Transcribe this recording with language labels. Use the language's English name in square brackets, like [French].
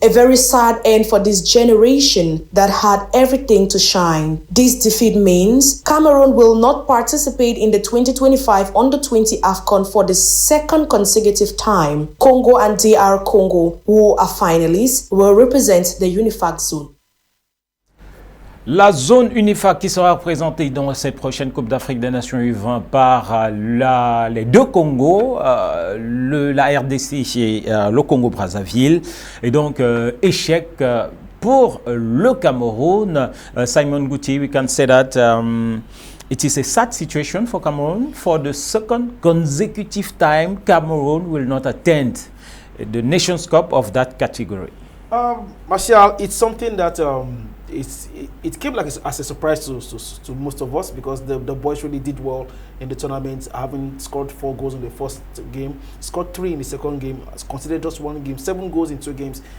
[English] A very sad end for this generation that had everything to shine. This defeat means Cameroon will not participate in the 2025 Under-20 AFCON for the second consecutive time. Congo and DR Congo, who are finalists, will represent the UNIFAC zone. [French] La zone UNIFAC qui sera représentée dans cette prochaine Coupe d'Afrique des Nations U20 par les 2 Congos, la RDC et le Congo-Brazzaville. Et donc, échec pour le Cameroun. [English] Simon Guti, we can say that it is a sad situation for Cameroon. For the second consecutive time, Cameroon will not attend the Nations Cup of that category. Martial, it's something that it came like as a surprise to most of us, because the boys really did well in the tournament, having scored 4 goals in the first game, scored 3 in the second game, considered just 1 game, 7 goals in 2 games.